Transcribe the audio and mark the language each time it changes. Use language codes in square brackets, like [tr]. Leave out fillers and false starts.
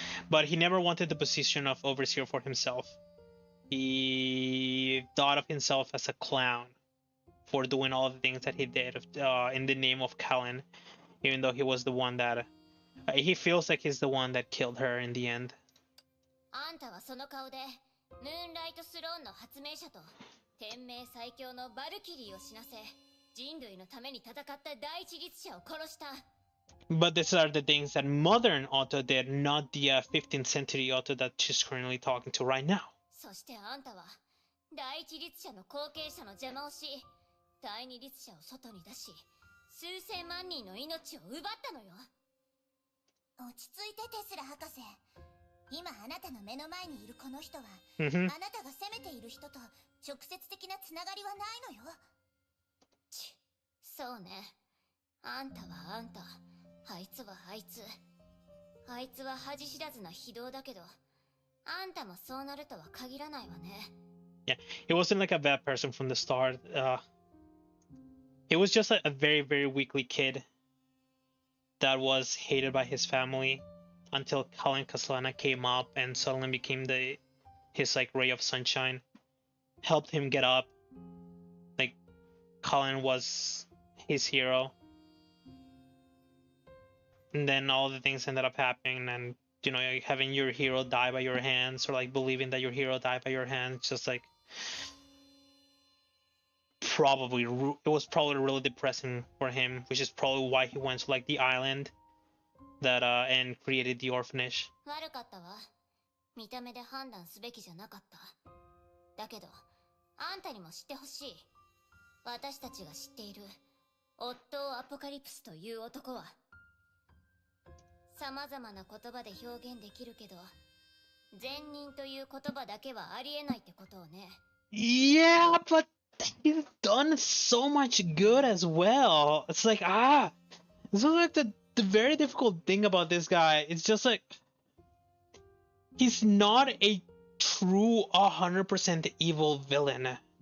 [en] But he never wanted the position of overseer for himself. He thought of himself as a clown for doing all the things that he did in the name of Callan, even though he was the one that he feels like he's the one that killed her in the end. [ja] あんたはその顔でムーンライトスローンの発明者と天命最強のバルキリーを死なせ、人類のために戦った第一律者を殺した。 [en] But these are the things that modern Otto did, not the 15th century Otto that she's currently talking to right now. [ja] そしてあんたは第一律者の後継者の邪魔をし、第二律者を外に出し、数千万人の命を奪ったのよ。落ち着いてテスラ博士。今あなたの目の前にいるこの人は、あなたが責めている人と直接的なつながりはないのよ。そうね。あんたはあんた。あいつはあいつ。あいつは恥知らずな非道だけど、あんたもそうなるとは限らないわね。 [en] Yeah, he wasn't like a bad person from the start. He was just a very, very weakly kid that was hated by his family until Colin Castellana came up and suddenly became his like ray of sunshine, helped him get up. Like Colin was his hero, and then all the things ended up happening, and you know, like having your hero die by your hands, or like believing that your hero died by your hands, just like it was probably really depressing for him, which is probably why he went to like the island that and created the orphanage. [ja] 悪かったわ。見た目で判断すべきじゃなかった。だけど、あんたにも知ってほしい。私たちが知っているオットー・アポカリプスという男は、様々な言葉で表現できるけど、善人という言葉だけはありえないってことをね。 [en] Yeah, but he's done so much good as well. It's like this was like the very difficult thing about this guy. It's just like he's not a true 100% evil villain.